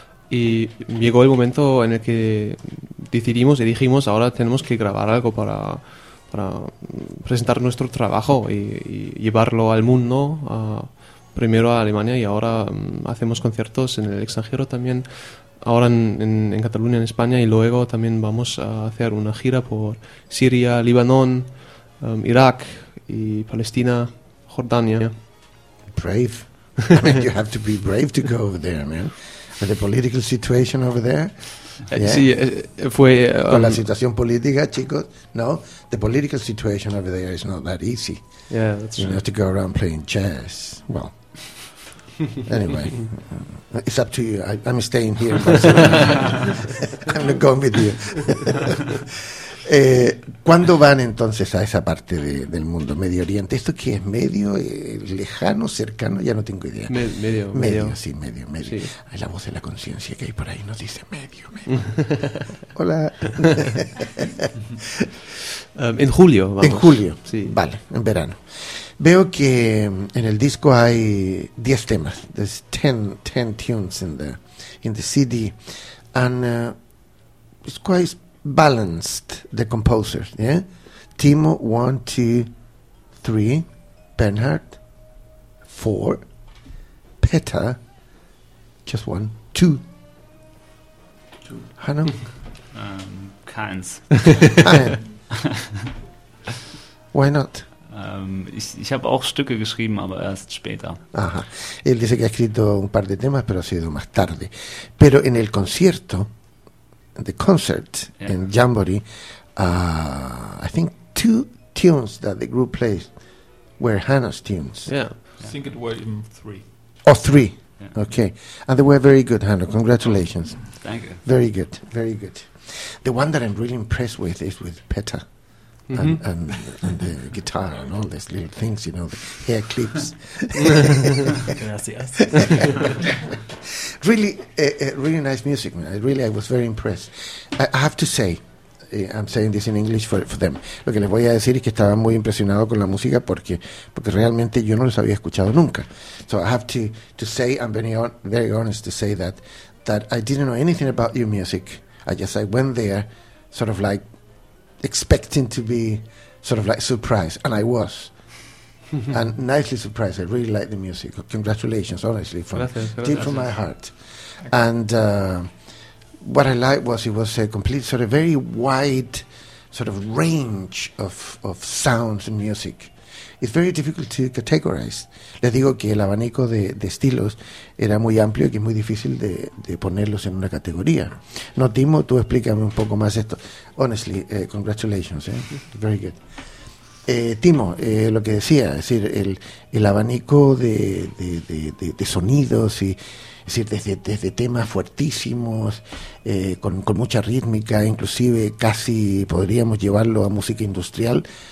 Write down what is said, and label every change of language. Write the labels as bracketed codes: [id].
[es] Y llegó el momento en el que decidimos y dijimos, ahora tenemos que grabar algo para presentar nuestro trabajo y llevarlo al mundo, primero a Alemania y ahora hacemos conciertos en el extranjero también, ahora en Cataluña, en España, y luego también vamos a hacer una gira por Siria, Libanón, Irak y Palestina, Jordania. [en] Brave. I mean, you have to be brave to go over there, man. With the political situation over there. Yeah. [es] Sí, fue... Con la situación política, chicos, no. [en] The political situation over there is not that easy. Yeah, that's right. You have to go around playing chess. Well, anyway, it's up to you. I'm staying here. I'm not going with you. [es] ¿Cuándo van entonces a esa parte del mundo, Medio Oriente? ¿Esto qué es? ¿Medio? ¿Lejano? ¿Cercano? Ya no tengo idea. Medio. Sí. Hay la voz de la conciencia que hay por ahí, nos dice medio. Hola. En julio, vamos. En julio, sí. Vale, en verano. Veo que en el disco hay 10 temas. [en] There's 10 tunes in the CD. And it's quite balanced, the composers, yeah? Timo, 1, 2, 3. Bernhard, 4. Petter, just 1. 2. Hanno? [de] Keins. [en] Why not? [de] Ich habe auch Stücke geschrieben, aber erst später. [es] Ajá. Él dice que ha escrito un par de temas, pero ha sido más tarde. Pero en el concierto, [en] the concert, yeah, in Jamboree, I think 2 tunes that the group played were Hannah's tunes. Yeah. I think it were even 3. Oh, 3. Yeah. Okay. And they were very good, Hannah. Congratulations. Thank you. Very good. Very good. The one that I'm really impressed with is with Petter. Mm-hmm. And the guitar and all these little things, you know, the hair clips. [es] Gracias. [en] Really, really nice music, man. I was very impressed. I have to say, I'm saying this in English for them. [es] Lo que les voy a decir es que estaba muy impresionado con la música porque realmente yo no los había escuchado nunca. [en] So I have to say, I'm very honest to say that I didn't know anything about your music. I went there, sort of like expecting to be sort of like surprised, and I was, and nicely surprised. I really like the music. Congratulations, honestly, from my heart. And what I liked was it was a complete sort of very wide sort of range of sounds and music. It's very difficult to categorize. [es] Les digo que el abanico de estilos era muy amplio y que es muy difícil de ponerlos en una categoría. No, Timo, tú explícame un poco más esto. [en] Honestly, congratulations, very good. [es] Timo, lo que decía, es decir, el abanico de sonidos y es decir, desde temas fuertísimos, con mucha rítmica, inclusive casi podríamos llevarlo a música industrial.